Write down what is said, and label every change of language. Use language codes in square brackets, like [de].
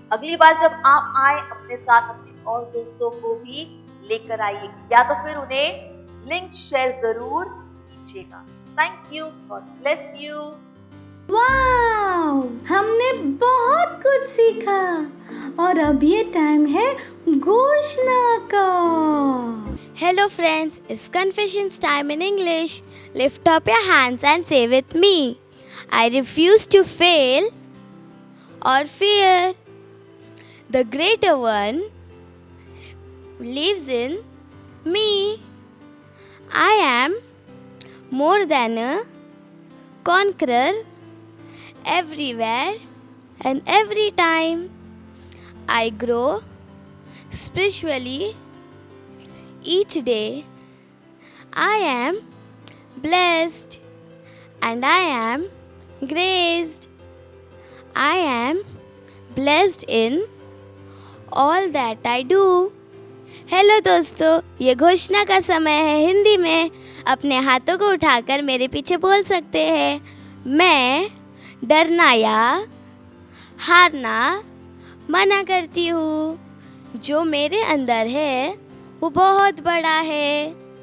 [hi] अगली बार जब आप आए अपने साथ अपने और दोस्तों को भी लेकर आइए, या तो फिर उन्हें लिंक शेयर जरूर कीजिएगा। [en] Thank you, God bless you. [hi] वाव, हमने बहुत कुछ सीखा और अब ये टाइम है घोषणा का। [en] Hello friends, it's confessions time in English. Lift up your hands and say with me. I refuse to fail or fear. The greater one lives in me. I am more than a conqueror everywhere and every time. I grow spiritually each day. I am blessed and I am graced. I am blessed in all that I do. [hi] Hello दोस्तों, ये घोषणा का समय है। हिंदी में अपने हाथों को उठाकर मेरे पीछे बोल सकते हैं। मैं डरना या हारना मना करती हूँ। जो मेरे अंदर है वो बहुत बड़ा है।